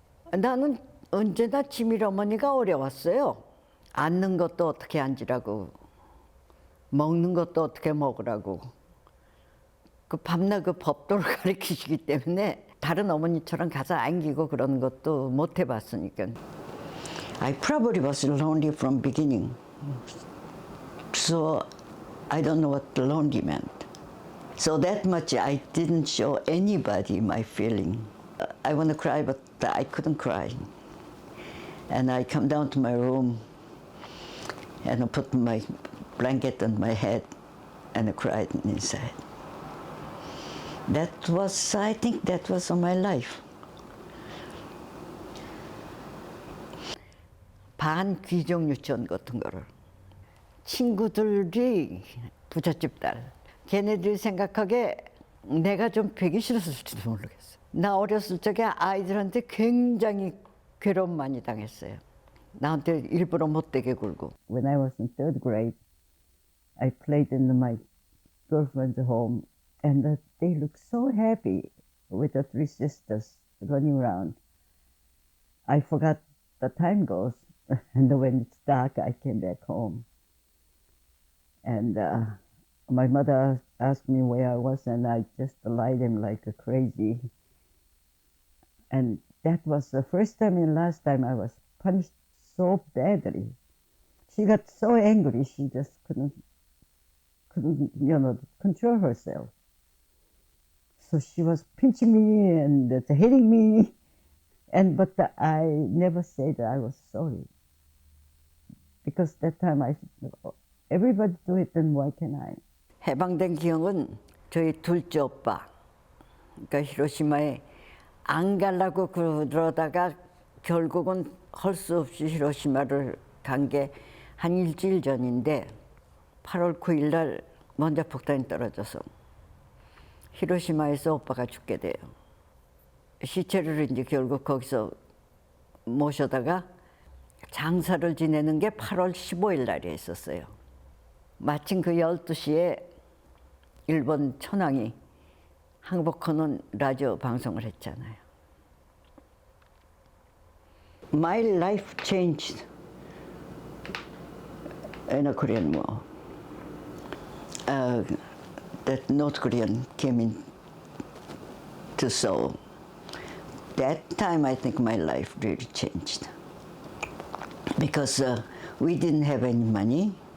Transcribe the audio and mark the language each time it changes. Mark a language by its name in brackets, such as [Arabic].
[Korean] 나는 언제나 지밀 어머니가 어려웠어요. 앉는 것도 어떻게 앉으라고, 먹는 것도 어떻게 먹으라고. 그 밤낮 그 법도를 가르치시기 때문에 다른 어머니처럼 가서 안기고 그러는 것도 못 해봤으니까. [English] I probably was lonely from beginning. So I don't know what lonely meant. So that much I didn't show anybody my feeling. I want to cry, but I couldn't cry. And I come down to my room and I put my blanket on my head and I cried inside. That was, I think that was all my life. [Korean] 반귀족 유치원 같은 거를 친구들이 부잣집 딸 걔네들이 생각하기에 내가 좀 배기 싫었을지도 모르겠어. 나 어렸을 적에 아이들한테 굉장히 괴로움 많이 당했어요. 나한테 일부러 못되게 굴고. [English] When I was in third grade, I played in my girlfriend's home, and they looked so happy with the three sisters running around. I forgot the time goes, and when it's dark, I came back home. And my mother asked me where I was, and I just lied him like a crazy. And that was the first time and last time I was punished so badly. She got so angry, she just couldn't, control herself. So she was pinching me and hitting me, but I never said that I was sorry. Because that time everybody do it, then why can't I? [Korean] 해방된 기억은 저희 둘째 오빠, 그러니까 히로시마에 안 가려고 그러다가 결국은 할 수 없이 히로시마를 간 게 한 일주일 전인데 8월 9일 날 먼저 폭탄이 떨어져서 히로시마에서 오빠가 죽게 돼요. 시체를 이제 결국 거기서 모셔다가 장사를 지내는 게 8월 15일 날에 있었어요. 마침 그 12시에 일본 천황이 항복하는 라디오 방송을 했잖아요. [English] My life changed in a Korean War. That North Korean came in to Seoul. That time I think my life really changed. Because we didn't have any money.